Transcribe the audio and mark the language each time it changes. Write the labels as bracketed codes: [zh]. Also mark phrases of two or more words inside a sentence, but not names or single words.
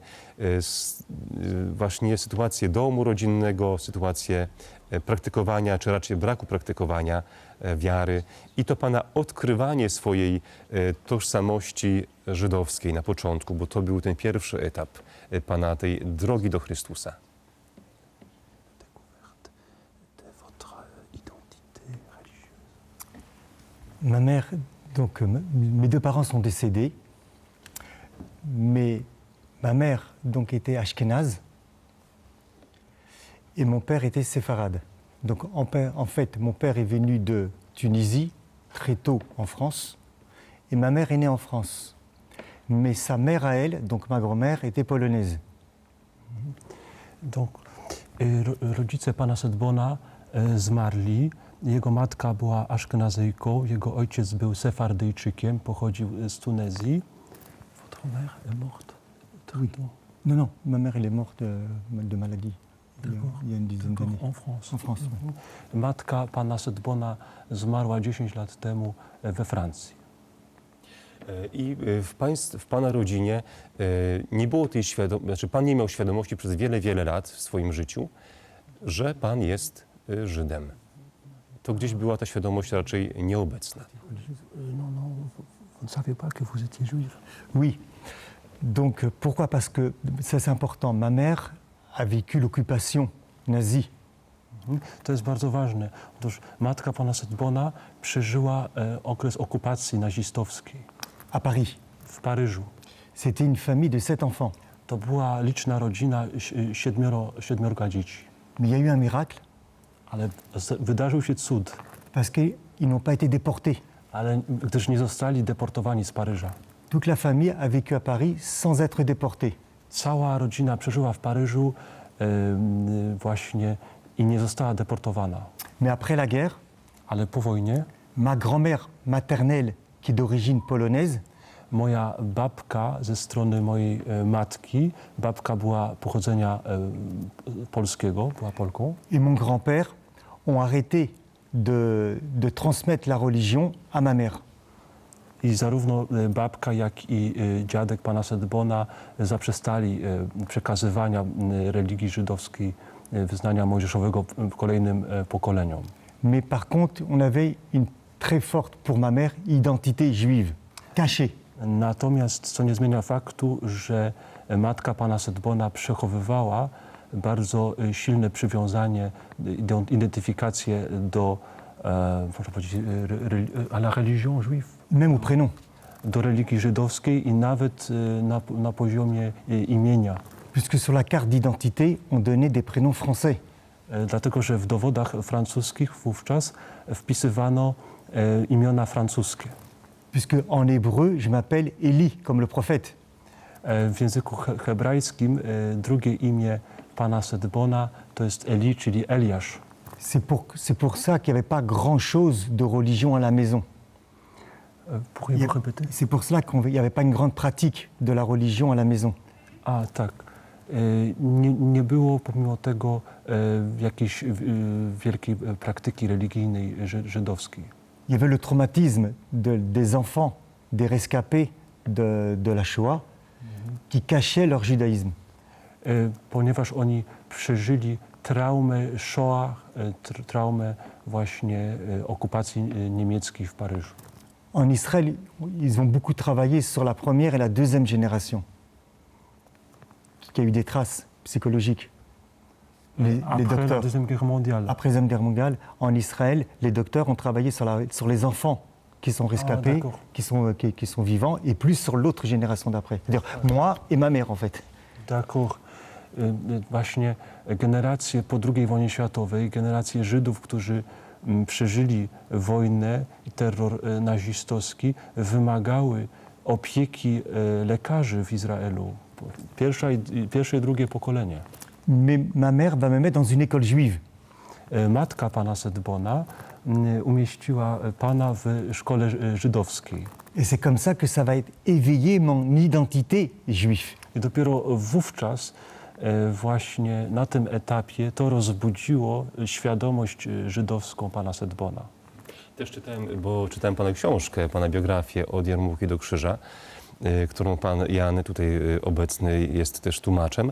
[pl] Właśnie sytuację domu rodzinnego, sytuację praktykowania, czy raczej braku praktykowania wiary i to pana odkrywanie swojej tożsamości żydowskiej na początku, bo to był ten pierwszy etap pana tej drogi do Chrystusa. [fr] Ma mère, donc mes deux parents sont décédés, mais ma mère donc était ashkénaze et mon père était séfarade. Donc en fait, mon père est venu de Tunisie très tôt en France et ma mère est née en France. Mais sa mère à elle, donc ma grand-mère, était polonaise. Donc, [pl] rodzice pana Saidbona zmarli. Jego matka była Aszkenazyjką, jego ojciec był Sefardyjczykiem, pochodził z Tunezji. [fr] Votre mère est morte? Oui. Non, non, ma mère elle est morte de maladie. Il y a une dizaine d'années. En France. En France, oui. [pl] Matka pana Saidbona zmarła 10 lat temu we Francji. I w pana rodzinie nie było tej świadomości, znaczy pan nie miał świadomości przez wiele, wiele lat w swoim życiu, że pan jest Żydem. To gdzieś była ta świadomość raczej nieobecna. [fr] Non, non, vous ne savez pas que vous étiez juif. Oui. Donc pourquoi? Parce que ça c'est important. Ma mère a vécu l'occupation nazie. [pl] To jest bardzo ważne. Otóż matka pana Saidbona przeżyła okres okupacji nazistowskiej [fr] À Paris. [pl] w Paryżu. [fr] C'était une famille de 7 enfants. [pl] To była liczna rodzina, siedmiorga dzieci. [fr] Mais il y a eu un miracle [pl] Ale wydarzył się cud, [fr] parce qu'ils n'ont pas été déportés. [pl] ale gdyż nie zostali deportowani z Paryża. [fr] Toute la famille a vécu à Paris sans être déportée. [pl] Cała rodzina przeżyła w Paryżu właśnie i nie została deportowana. [fr] Mais après la guerre, [pl] Ale po wojnie [fr] ma grand-mère maternelle, qui est d'origine polonaise, [pl] moja babka ze strony mojej matki, babka była pochodzenia polskiego, była Polką, [fr] et mon grand-père ont arrêté de transmettre la religion à ma mère. [pl] I zarówno babka, jak i dziadek pana Sedbona zaprzestali przekazywania religii żydowskiej, wyznania mojżeszowego kolejnym pokoleniom. [fr] Mais par contre, on avait une très forte, pour ma mère, identité juive, cachée. [pl] Natomiast co nie zmienia faktu, że matka pana Sedbona przechowywała bardzo silne przywiązanie, identyfikację do, można powiedzieć, [fr] à la religion juive, Même au prénom. [pl] do religii żydowskiej i nawet na poziomie imienia. [fr] Puisque sur la carte d'identité, on donnait des prénoms français. [pl] Dlatego, że w dowodach francuskich wówczas wpisywano imiona francuskie. [fr] Puisque en hébreu, je m'appelle Élie, comme le prophète. [pl] W języku hebrajskim drugie imię pana Sedbona to jest Eli, czyli Eliasz. [fr] C'est pour ça qu'il n'y avait pas grand-chose de religion à la maison. Pourriez-vous répéter? C'est pour cela qu'il n'y avait pas une grande pratique de la religion à la maison. [pl] A, tak. Nie było pomimo tego jakiejś wielkiej praktyki religijnej żydowskiej. [fr] Il y avait le traumatisme des enfants, des rescapés de la Shoah, qui cachaient leur judaïsme. [pl] Ponieważ oni przeżyli traumę Shoah, traumę właśnie okupacji niemieckiej w Paryżu. [fr] En Israël, ils ont beaucoup travaillé sur la première et la deuxième génération, qui a eu des traces psychologiques. Les Après la docteurs, Deuxième Guerre mondiale. après la Deuxième Guerre mondiale, en Israël, les docteurs ont travaillé sur les enfants qui sont rescapés, d'accord. qui sont vivants, et plus sur l'autre génération d'après. C'est-à-dire moi et ma mère, en fait. D'accord. [pl] Właśnie generacje po II wojnie światowej, generacje Żydów, którzy przeżyli wojnę i terror nazistowski, wymagały opieki lekarzy w Izraelu. Pierwsze i drugie pokolenie. [fr] Mais ma mère va me mettre dans une école juive. [pl] Matka pana Sedbona umieściła pana w szkole żydowskiej. [fr] Et c'est comme ça que ça va être éveillé mon identité juive. [pl] I dopiero wówczas właśnie na tym etapie to rozbudziło świadomość żydowską pana Sedbona. Też czytałem pana książkę, pana biografię Od Jarmułki do Krzyża, którą pan Jan, tutaj obecny, jest też tłumaczem.